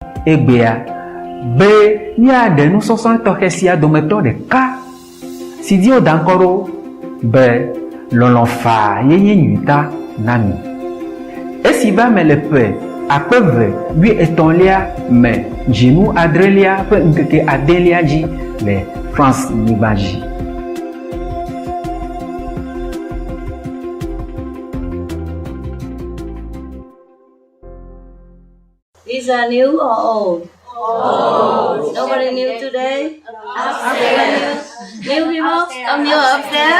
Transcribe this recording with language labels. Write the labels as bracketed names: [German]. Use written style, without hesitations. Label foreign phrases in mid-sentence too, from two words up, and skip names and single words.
[Ewe] egbea be miaɖe nusɔsɔ tɔxɛ sia dometɔ ɖeka si dzi woda ŋkɔ ɖo be lɔlɔ̃fa yenye nyuita na mi. Esi va me le ƒe 2013 me dzinu 7 ƒe ŋkeke 8 dzi le France nyigba dzi. [English] These are new or old? Old. Nobody new today? Upstairs. New people? Come new upstairs?